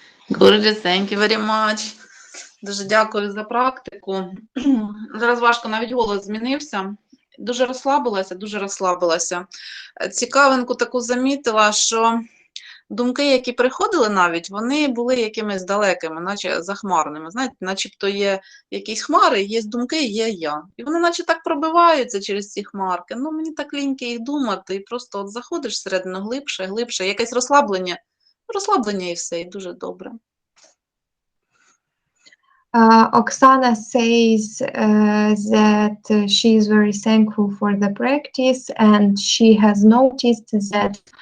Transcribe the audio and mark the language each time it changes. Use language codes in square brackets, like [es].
[en] Girish, thank you very much. [uk] Дуже дякую за практику. Зараз важко, навіть голос змінився. Дуже розслабилася. Цікавинку таку замітила, що думки, які приходили навіть, вони були якимись далекими, наче захмарними. Знаєте, начебто є якісь хмари, є думки, є я. І вони наче так пробиваються через ці хмарки. Ну, мені так ліньки їх думати, і просто от заходиш всередину глибше, якесь розслаблення і все, і дуже добре. [en] Oksana says that she is very thankful for the practice, and she has noticed that